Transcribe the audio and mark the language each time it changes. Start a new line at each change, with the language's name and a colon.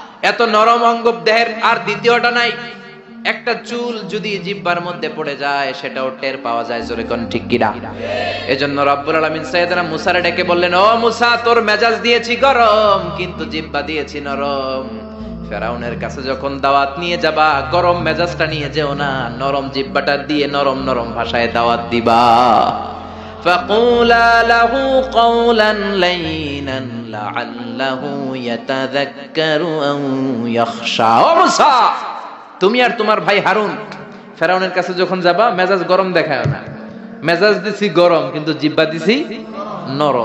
Bangla: এত নরম অঙ্গ দেহের আর দ্বিতীয়টা নাই। একটা চুল যদি জিহ্বার মধ্যে পড়ে যায়, সেটাও টের পাওয়া যায়, জোরে কোন ঠিক কিনা? এজন্য রব্বুল আলামিন সাইয়েদনা মুসারে ডেকে বললেন, ও মুসা, তোর মেজাজ দিয়েছি গরম, কিন্তু জিহ্বা দিয়েছি নরম। ফেরাউনের কাছে যখন দাওয়াত নিয়ে যাবা, গরম মেজাজটা নিয়ে যেও না, নরম জিহ্বাটা দিয়ে নরম নরম ভাষায় দাওয়াত দিবা।
Arabic: فقولا له قولا لينا لعله يتذكر أو يخشى।
Bangla: ও মুসা, তুমি আর তোমার ভাই হারুন ফেরাউনের কাছে যখন যাবা, মেজাজ গরম দেখায় না। মেজাজ দিছি গরম, কিন্তু জিহ্বা দিছি নরম।